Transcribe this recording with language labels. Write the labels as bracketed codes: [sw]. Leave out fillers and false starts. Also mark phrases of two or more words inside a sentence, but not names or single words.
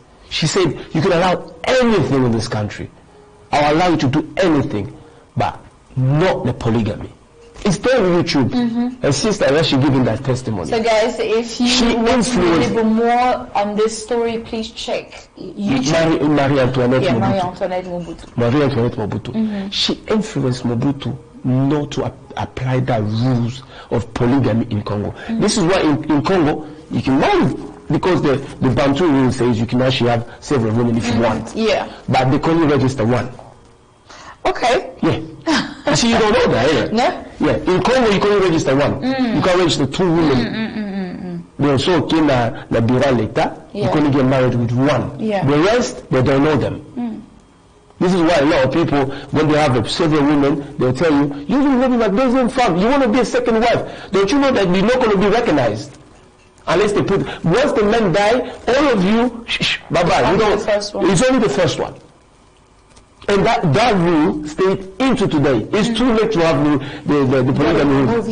[en] She said, you can allow anything in this country. I'll allow you to do anything, but not the polygamy. It's there on YouTube. And sister is actually giving that testimony. So guys, if you want to know a little more on this story, please check YouTube. Marie Antoinette Mobutu. Marie Antoinette Mobutu. Marie Antoinette Mobutu. She influenced Mobutu not to apply the rules of polygamy in Congo. This is why in Congo you can marry, because the Bantu rule says you can actually have several women if you want. Yeah. But they can only register one. Okay. Yeah. You see, you don't know that, eh? No? Yeah. In Congo you can only register one. You can register 2 women. They also came [ln] na Bira Leta. [en] You can only get married with one. Yeah. The rest, they don't know them. This is why a lot of people, when they have several women, they'll tell you, you will not be my [fr] deuxième femme. [en] You want to be a second wife. Don't you know that you're not going to be recognized? Unless they put, once the men die, all of you, bye-bye. You don't, it's only the first one. And that rule stayed into today. It's too late to have the polygamy rules.